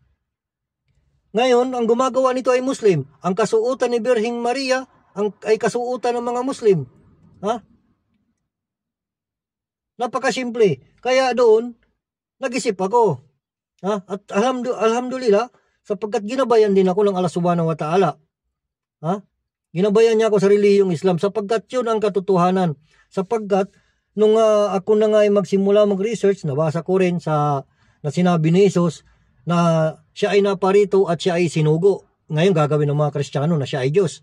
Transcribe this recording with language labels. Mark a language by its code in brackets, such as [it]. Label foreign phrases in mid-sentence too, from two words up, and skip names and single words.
[tl] Ngayon, ang gumagawa nito ay Muslim. Ang kasuotan ni Birhing Maria, ay kasuotan ng mga Muslim. Napakasimple. Kaya doon, nag-isip ako. At alhamdulillah, sapagkat ginabayan din ako ng Allah [ar] سبحانه وتعالى. [tl] Ginabayan niya ako sa relihiyong Islam sapagkat yun ang katotohanan. Sapagkat nung ako na nga ay magsimula mag-research, nabasa ko rin na sinabi ni Jesus na siya ay naparito at siya ay sinugo. Ngayon gagawin ng mga Kristiyano na siya ay Diyos.